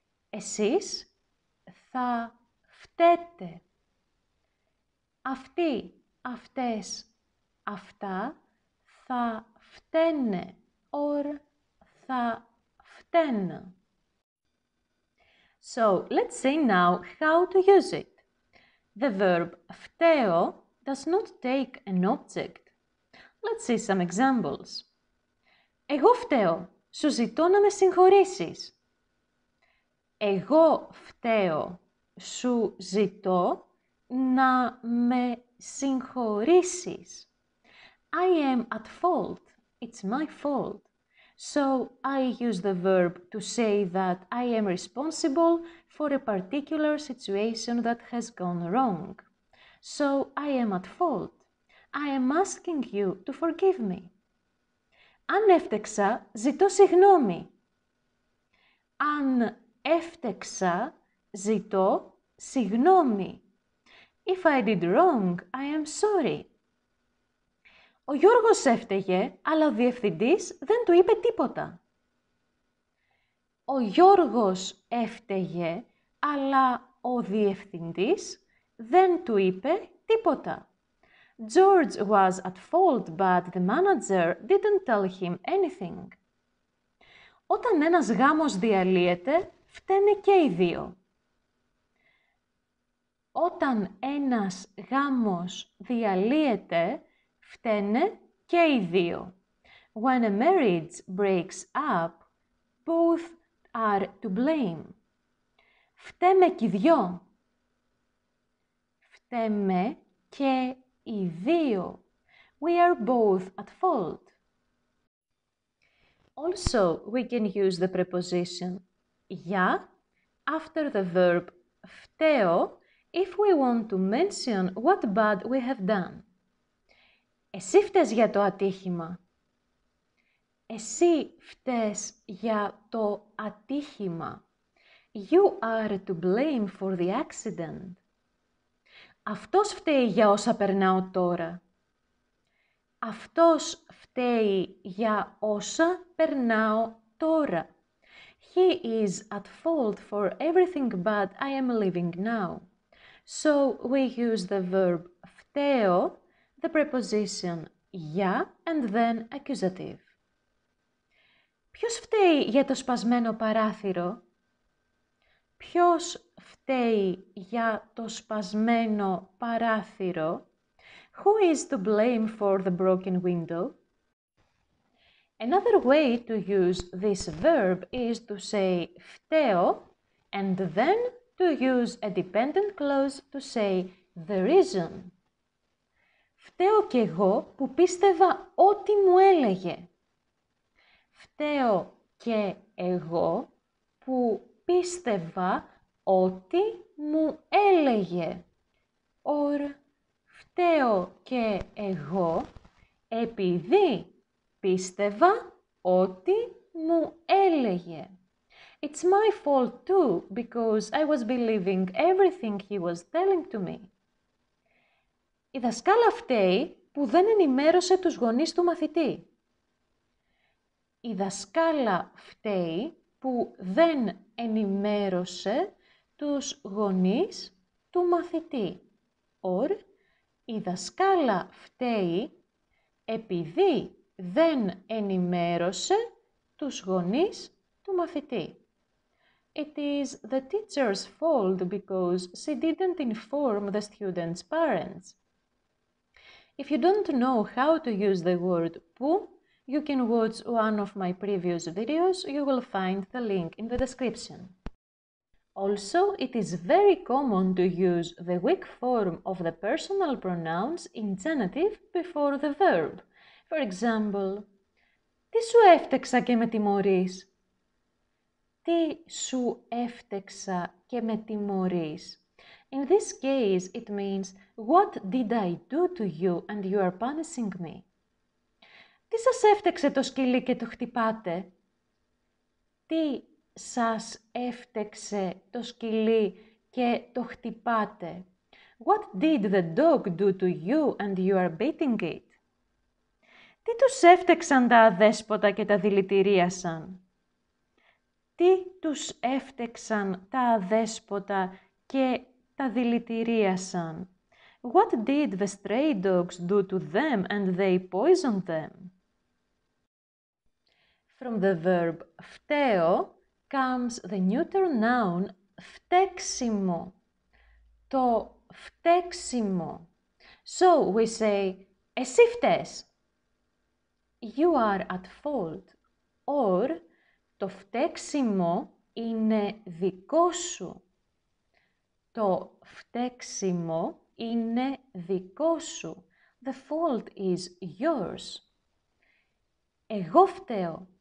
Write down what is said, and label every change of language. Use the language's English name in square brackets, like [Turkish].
[Greek] Εσείς θα φταίτε. Αυτοί, αυτές, αυτά θα φταίνε [English] or [Greek] θα φταίνε. [English] So, let's see now how to use it. The verb φταίω does not take an object. Let's see some examples. [Greek] Εγώ φταίω. Σου ζητώ να με συγχωρήσεις. Εγώ φταίω. Σου ζητώ να με συγχωρήσεις. [English] I am at fault. It's my fault. So I use the verb to say that I am responsible for a particular situation that has gone wrong. So I am at fault. I am asking you to forgive me. [Greek] Αν έφτεξα, ζητώ συγγνώμη. Αν έφτεξα, ζητώ συγγνώμη. [English] If I did wrong, I am sorry. [Greek] Ο Γιώργος έφταιγε, αλλά ο διευθυντής δεν του είπε τίποτα. Ο Γιώργος έφταιγε, αλλά ο διευθυντής δεν του είπε τίποτα. [English] George was at fault, but the manager didn't tell him anything. [Greek] Όταν ένας γάμος διαλύεται, φταίνε και οι δύο. Όταν ένας γάμος διαλύεται, φταίνε και οι δύο. [English] When a marriage breaks up, both are to blame. [Greek] Φταίμε κι οι δυο. Φταίμε και οι δύο. [English] We are both at fault. Also, we can use the preposition για after the verb φταίω if we want to mention what bad we have done. [Greek] Εσύ φταίς για το ατύχημα. Εσύ φταίς για το ατύχημα. [English] You are to blame for the accident. [Greek] Αυτός φταίει για όσα περνάω τώρα. Αυτός φταίει για όσα περνάω τώρα. [English] He is at fault for everything bad I am living now. So we use the verb φταίω, the preposition για and then accusative. [Greek] Ποιος φταίει για το σπασμένο παράθυρο? Ποιος φταίει για το σπασμένο παράθυρο? [English] Who is to blame for the broken window? Another way to use this verb is to say φταίω and then to use a dependent clause to say the reason. [Greek] Φταίω κι εγώ που πίστευα ό,τι μου έλεγε. Φταίω και εγώ που πίστευα ό,τι μου έλεγε. [English] Or, [Greek] φταίω και εγώ επειδή πίστευα ό,τι μου έλεγε. [English] It's my fault too, because I was believing everything he was telling to me. [Greek] Η δασκάλα φταίει που δεν ενημέρωσε τους γονείς του μαθητή. Η δασκάλα φταίει που δεν ενημέρωσε τους γονείς του μαθητή. [English] Or, [Greek] η δασκάλα φταίει επειδή δεν ενημέρωσε τους γονείς του μαθητή. [English] It is the teacher's fault because she didn't inform the student's parents. If you don't know how to use the word που, you can watch one of my previous videos. You will find the link in the description. Also, it is very common to use the weak form of the personal pronouns in genitive before the verb. For example, [Greek] τι σου έφτεξα και με τιμωρείς? Τι σου έφτεξα και με τιμωρείς? [English] In this case, it means, what did I do to you and you are punishing me? [Greek] Τι σας έφτεξε το σκυλί και το χτυπάτε? Τι σας έφτεξε το σκυλί και το χτυπάτε? [English] What did the dog do to you and you are beating it? [Greek] Τι τους έφτεξαν τα αδέσποτα και τα δηλητηρίασαν? Τι τους έφτεξαν τα αδέσποτα και τα δηλητηρίασαν? [English] What did the stray dogs do to them and they poisoned them? From the verb φταίω comes the neuter noun φταίξιμο. [Greek] Το φταίξιμο. [English] So we say, [Greek] εσύ φταίς. [English] You are at fault. Or, [Greek] το φταίξιμο είναι δικό σου. Το φταίξιμο είναι δικό σου. [English] The fault is yours. [Greek] Εγώ φταίω.